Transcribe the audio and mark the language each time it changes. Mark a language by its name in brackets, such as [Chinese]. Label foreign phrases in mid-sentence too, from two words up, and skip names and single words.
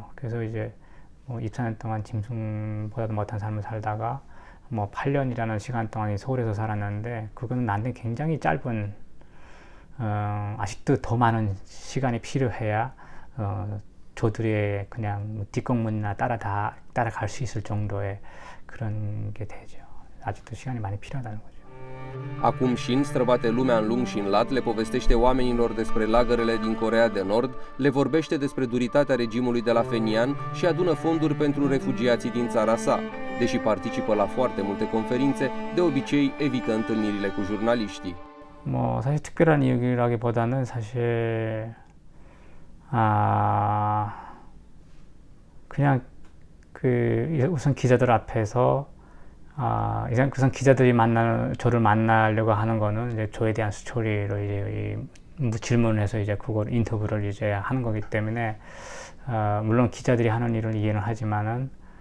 [Korean] 그래서 이제 24년 동안 짐승보다도 못한 삶을 살다가 8년이라는 시간 동안 서울에서 살았는데 그거는 나한테 굉장히 짧은 아직도 더 많은 시간이 필요해야 저들의 그냥 뒷공문이나 따라갈 수 있을 정도의 그런 게 되죠. 아직도 시간이 많이 필요하다는 거죠. [Romanian] Acum Shin străbate lumea în lung și în lat, le povestește oamenilor despre lagărele din Coreea de Nord, le vorbește despre duritatea regimului de la Phenian și adună fonduri pentru refugiații din țara sa. Deși participă la foarte multe conferințe, de obicei evită întâlnirile cu jurnaliștii. [Korean] 사실 특별한 이유라기보다는 사실 그냥 우선 기자들 앞에서 우선 기자들이 저를 만나려고 하는 거는 이제 저에 대한 스토리로 이제 질문을 해서 이제 그걸 인터뷰를 이제 하는 거기 때문에 물론 기자들이 하는 일을 이해는 하지만은